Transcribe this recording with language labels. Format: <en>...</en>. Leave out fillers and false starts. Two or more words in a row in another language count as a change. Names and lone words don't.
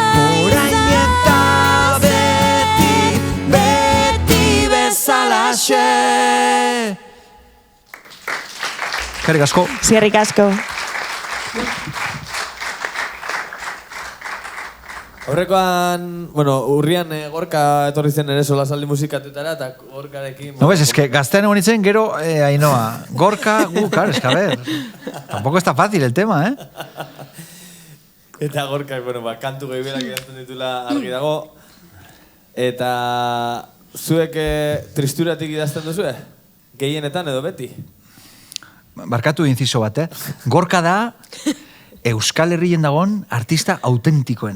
<eu>Orain eta beti bezalaxe. Eskerrik asko. Zierrik asko. Horrekoan, urrian Gorka etorri zen ere solasaldi musikatetara, eta Gorkarekin...</eu> <es>No ves, es que</es> <eu>gaztean egon itzen gero, Ainhoa, Gorka,</eu> <es>claro, es que a ver, tampoco está fácil el tema, ¿eh?</es> <eu>Eta Gorkak, kantu gehiagoak idazten ditula argi dago. Eta zuek tristuratik idazten duzue? Gehienetan edo beti? Barkatu inciso bat, Gorka da Euskal Herrien dagoen artista autentikoena.</eu>